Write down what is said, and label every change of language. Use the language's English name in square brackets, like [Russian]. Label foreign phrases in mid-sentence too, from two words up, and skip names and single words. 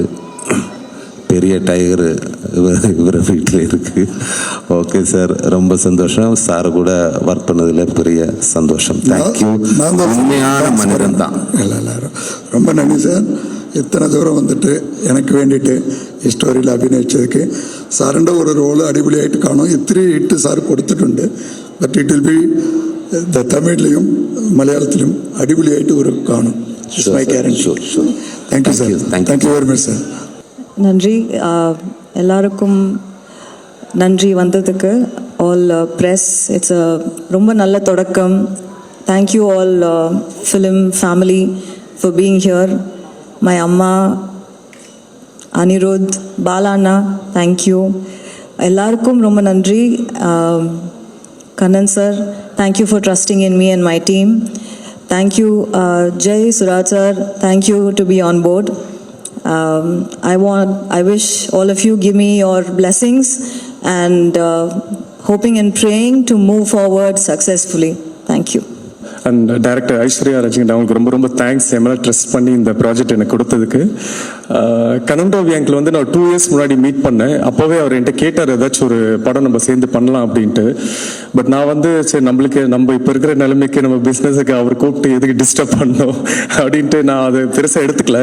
[Tamil] பெரிய டைகர் இவர் வீட்டில் இருக்குது. ஓகே சார், ரொம்ப சந்தோஷம். சார் கூட ஒர்க் பண்ணதில் பெரிய சந்தோஷம். தேங்க்யூ. உண்மையான மனிதன் தான். எல்லாரும் ரொம்ப நன்றி சார். இத்தனை தூரம் வந்துட்டு எனக்கு வேண்டிட்டு ஸ்டோரியில் അഭിനയിച്ചதுக்கு [Malayalam] സാറിൻ്റെ ഒരു റോള് അടിപൊളിയായിട്ട് കാണും. ഇത്തിരി ഹിറ്റ് സാർ കൊടുത്തിട്ടുണ്ട്. [English] but it will be [Malayalam] തമിഴിലും മലയാളത്തിലും അടിപൊളിയായിട്ട് ഒരു കാണും. [English] my guarantee. Thank you sir. Thank you very much sir. [Tamil] நன்றி. எல்லாருக்கும் நன்றி வந்ததுக்கு. [English] all press, it's [Tamil] ரொம்ப நல்ல தொடக்கம். [English] Thank you all film family for being here. my Amma, Anirudh, Balanna, thank you. [Tamil] எல்லாருக்கும் ரொம்ப நன்றி. கண்ணன் சார், [English] Thank you for trusting in me and my team. Thank you, Jay, Suraj sir. Thank you to be on board. I wish all of you give me your blessings and hoping and praying to move forward successfully. thank you. and director [Tamil] ஐஸ்வர்யா ரஜினி அவங்களுக்கு ரொம்ப ரொம்ப தேங்க்ஸ் என் மேலே ட்ரஸ்ட் பண்ணி இந்த ப்ராஜெக்ட் எனக்கு கொடுத்ததுக்கு. கனண்டாவி அங்கிள் வந்து நான் 2 இயர்ஸ் முன்னாடி மீட் பண்ணேன். அப்போவே அவர் என்கிட்ட கேட்டார் ஏதாச்சும் ஒரு படம் நம்ம சேர்ந்து பண்ணலாம் அப்படின்ட்டு. பட் நான் வந்து சரி நம்மளுக்கு நம்ம இப்போ இருக்கிற நிலைமைக்கு நம்ம பிஸ்னஸுக்கு அவர் கூப்பிட்டு எதுக்கு டிஸ்டர்ப் பண்ணோம் அப்படின்ட்டு நான் அதை பெருசாக எடுத்துக்கல.